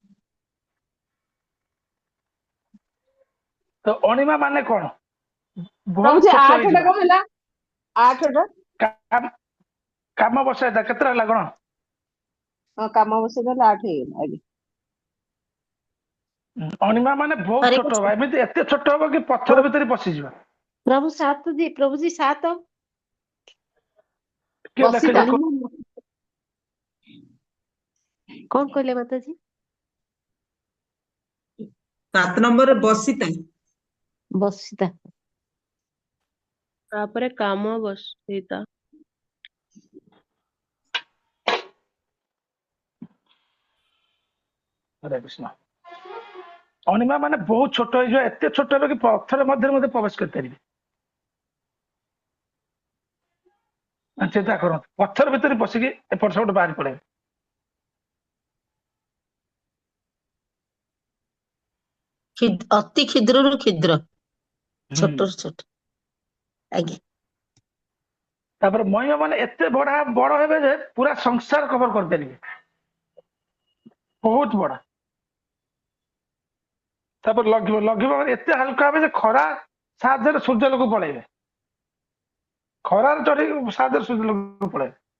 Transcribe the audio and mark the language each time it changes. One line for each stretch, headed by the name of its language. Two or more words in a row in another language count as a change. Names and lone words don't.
Odia: ତ ଅଣିମା ମାନେ କଣ? ବହୁତ ପ୍ରଭୁଜୀ, ସ୍ପଷ୍ଟ 8ଟା ହେଇଯିବ। କଣ ହେଲା? 8ଟା କାମ କାମ ବସାଇତା କେତେଟା ହେଲା କଣ? କାମ ବସେଇଦେଲେ 8 ହେଇଗଲା। ଆଜ୍ଞା। ଅଣିମା ମାନେ ବହୁତ हरे ଛୋଟ ହବ, कृष्ण ଏମିତି ଏତେ ଛୋଟ ହବ କି ପଥର ଭିତରେ ପଶିଯିବ।
Hindi: प्रभु सात जी प्रभु जी सात
Odia: କିଏ ଲେଖିଛି ବସିତା
Hindi: कौन कहले माता जी
Odia: 7 ନମ୍ବରରେ ବସିତା। बसिता ତାପରେ କାମ ବସିତା। ହରେ କୃଷ୍ଣ। ଅଣିମା ମାନେ ବହୁତ ଛୋଟ ହେଇଯିବ, ଏତେ ଛୋଟ ହେବ କି ପଥର ମଧ୍ୟରେ ମଧ୍ୟ ପ୍ରବେଶ କରିପାରିବେ। ଚିନ୍ତା କରନ୍ତୁ, ପଥର ଭିତରେ ପଶିକି ଏପଟ ସେପଟ ବାହାରି ପଡେ। ଅତି କ୍ଷୁଦ୍ର ରୁ କ୍ଷୁଦ୍ର ଛୋଟ ରୁ ଛୋଟ ଆଜ୍ଞା ତାପରେ ମହିମା ମାନେ ଏତେ ବଡ ହେବେ ଯେ ପୁରା ସଂସାର କଭର କରିପାରିବେ, ବହୁତ ବଡ। ତାପରେ ଲଘିବ ମାନେ ଏତେ ହାଲକା ହେବେ ଯେ ଖରା ସାହାଯ୍ୟରେ ସୂର୍ଯ୍ୟଲୋକ ପଳେଇବେ, ଖରାରେ ଚଢି ସାହାଯ୍ୟରେ ସୂର୍ଯ୍ୟଲୋକ ପଳେଇବେ।